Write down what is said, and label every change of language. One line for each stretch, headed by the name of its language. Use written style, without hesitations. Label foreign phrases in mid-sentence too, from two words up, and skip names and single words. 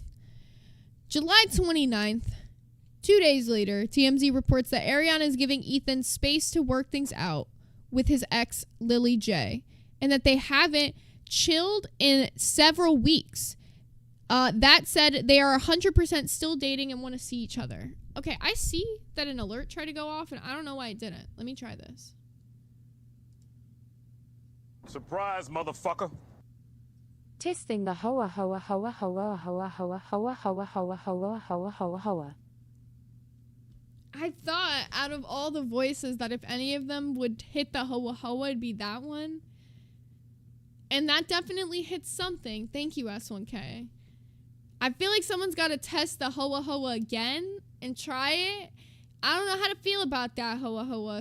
English: July 29th, 2 days later, TMZ reports that Ariana is giving Ethan space to work things out with his ex, Lily J, and that they haven't chilled in several weeks. That said, they are 100% still dating and want to see each other. Okay, I see that an alert tried to go off, and I don't know why it didn't. Let me try this. Surprise, motherfucker. Testing the hoa hoa hoa hoa hoa hoa hoa hoa hoa hoa hoa hoa hoa. I thought out of all the voices that if any of them would hit the hoa hoa, it'd be that one. And that definitely hits something. Thank you, S1K. I feel like someone's got to test the hoa hoa again and try it. I don't know how to feel about that hoa hoa.